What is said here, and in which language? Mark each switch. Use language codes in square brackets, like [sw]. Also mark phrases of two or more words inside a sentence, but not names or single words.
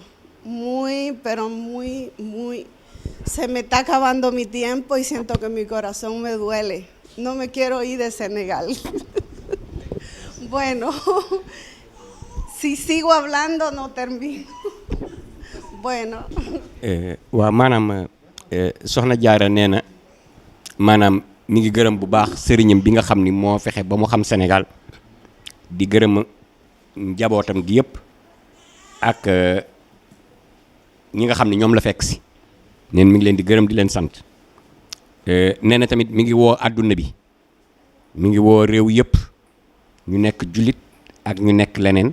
[es] Pero muy. Se me está acabando mi tiempo y siento que mi corazón me duele. No me quiero ir de Senegal. Bueno, si sigo hablando no termino. Bueno. [wo] waaw maanaam soxna Jaara nee na maanaam mi ngi gërëm bu baax sëriñam bi nga xam ni moo fexe ba mu xam Sénégal di gërëm njabootam gi yëpp ak ñi nga xam ne ñoom la fekk si neen mi ngi leen di gërëm di leen sant nee na tamit mi ngi woo àdduna bi mi ngi woo réew yëpp ñu nekk jullit ak ñu nekk leneen